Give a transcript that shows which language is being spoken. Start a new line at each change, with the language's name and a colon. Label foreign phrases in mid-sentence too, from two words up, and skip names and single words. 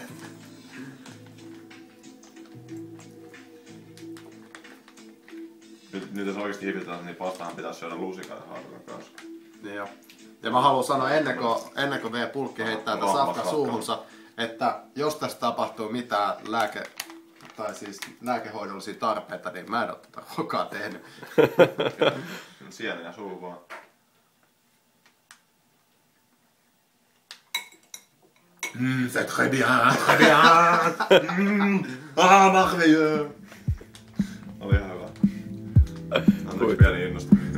Finnish: Nyt jos oikeesti hivitään, niin pastahan pitäisi syödä lusikan ja haarukan kanssa. Niin jo. Ja mä haluan sanoa ennen kuin V-pulkki heittää tätä safka suuhunsa, että jos tässä tapahtuu mitään lääkehoidollisia tarpeita, niin mä en oo tätä koskaan tehnyt. Sieniä suu vaan.
French: C'est très bien, très bien. Merveilleux!
Finnish: Oli ihan hyvä. Anteeksi pieni innostus.